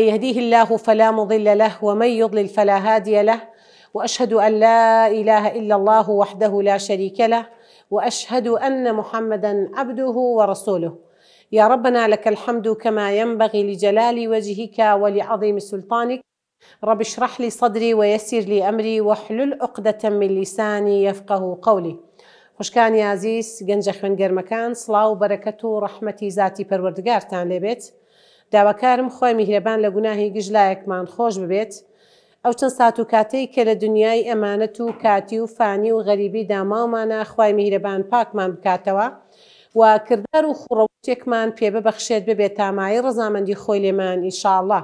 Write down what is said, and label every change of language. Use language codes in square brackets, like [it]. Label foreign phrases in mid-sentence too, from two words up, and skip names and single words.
[ar] يهديه الله فلا مضل له ومن يضلل فلا هادي له وأشهد أن لا إله إلا الله وحده لا شريك له وأشهد أن محمدا عبده ورسوله. يا ربنا لك الحمد كما ينبغي لجلال وجهك ولعظيم سلطانك. رب اشرح لي صدري ويسر لي أمري واحلل عقدة من لساني يفقه قولي. [ckb] خوشکانی عزیز گەنجە خوێنگەرمەکان سڵاو و بەرەکەت و ڕەحمەتی زاتی پەروەردگارتان لێبێت. داواکارم خۆی میهرەبان لە گوناهی گژلایەکمان خۆش ببێت. ئەو چەند سات و کاتەی کە لە دنیای ئەمانەت و کاتی و فانی و غەریبی داماومانە خوای میهرەبان پاکمان بکاتەوە و کردار و خوڕەوتێکمان پێ ببەخشێت ببێت تامایی ڕەزامەندی خۆی لێمان ئینشاءالله.